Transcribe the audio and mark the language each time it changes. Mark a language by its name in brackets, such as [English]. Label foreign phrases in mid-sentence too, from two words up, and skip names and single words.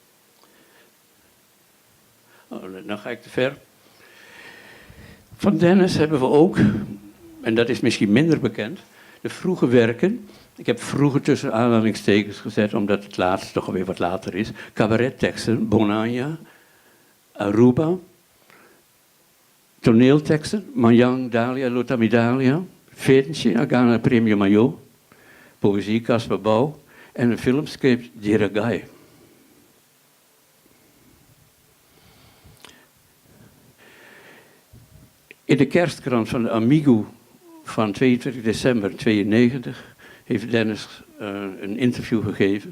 [Dutch] Oh, dan ga ik te ver. Van Dennis hebben we ook, en dat is misschien minder bekend, de vroege werken. Ik heb vroeger tussen aanhalingstekens gezet, omdat het laatste toch alweer wat later is. Cabaretteksten, Bonanza, Aruba. Toneelteksten, Manjang, Dalia, Lotamidalia. Fetentje, Agana, Premio Mayo. Poëzie, Caspar Bauw. En een filmscript, Diragai. In de kerstkrant van de Amigo van 22 december 92 heeft Dennis een interview gegeven.